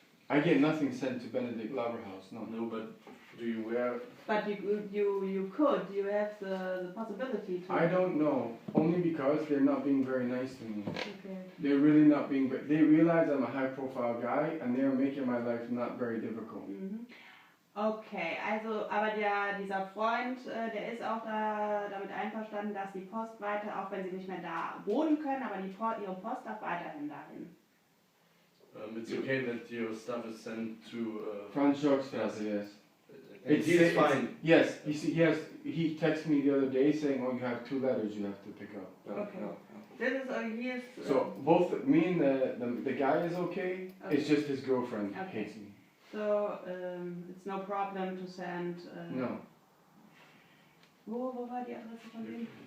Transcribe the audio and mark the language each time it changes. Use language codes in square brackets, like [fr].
[en] I get nothing sent to Benedict Laberhaus, no. No, but do you wear? But you could, you have the possibility to. I don't know, only because they're not being very nice to me. Okay. They're really not being, they realize I'm a high profile guy and they're making my life not very difficult. [de] Okay, also, aber dieser Freund, der ist auch damit einverstanden, dass die Post weiter, auch wenn sie nicht mehr da wohnen können, aber ihre Post darf weiterhin dahin. [en] It's okay that your stuff is sent to. Franz Jobstrasse, yes. And he's fine. Yes, he texted me the other day saying, oh, you have 2 letters you have to pick up. [de] Ja, Okay. ja, Das ist hier ist, [en] So both me and the guy is okay. It's just his girlfriend Okay. hates me. so it's no problem to send. No. [de] Wo war die Adresse von dem?